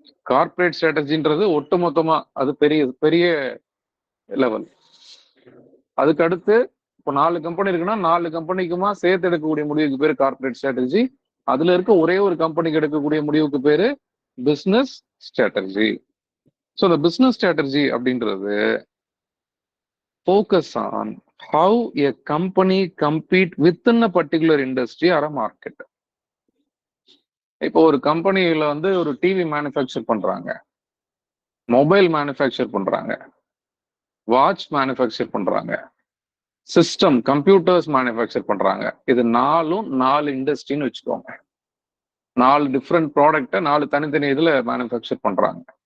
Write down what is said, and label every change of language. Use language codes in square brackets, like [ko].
[ta] Corporate ஸ்ட்ராட்டஜின்றது ஒட்டுமொத்தமா அது பெரிய பெரிய லெவல். அதுக்கு அடுத்து இப்போ 4 கம்பெனி இருக்குன்னா 4 கம்பெனிக்குமா சேர்த்து எடுக்கக்கூடிய முடிவுக்கு பேரு கார்ப்பரேட் ஸ்ட்ராட்டஜி. அதுல இருக்க ஒரே ஒரு கம்பெனிக்கு எடுக்கக்கூடிய முடிவுக்கு பேரு பிசினஸ் ஸ்ட்ராட்டஜி. ஸோ இந்த பிசினஸ் ஸ்ட்ராட்டஜி அப்படின்றது [en] focus on how a company compete within a particular industry or a market. [ta] இப்போ ஒரு கம்பெனியில வந்து ஒரு டிவி மேனுஃபேக்சர் பண்றாங்க, மொபைல் மேனுஃபேக்சர் பண்றாங்க, வாட்ச் மேனுஃபேக்சர் பண்றாங்க, சிஸ்டம் கம்ப்யூட்டர்ஸ் மேனுஃபேக்சர் பண்றாங்க. இது 4 இண்டஸ்ட்ரின்னு வச்சுக்கோங்க. 4 டிஃப்ரெண்ட் ப்ராடக்டை 4 தனித்தனி இதுல மேனுஃபேக்சர் பண்றாங்க.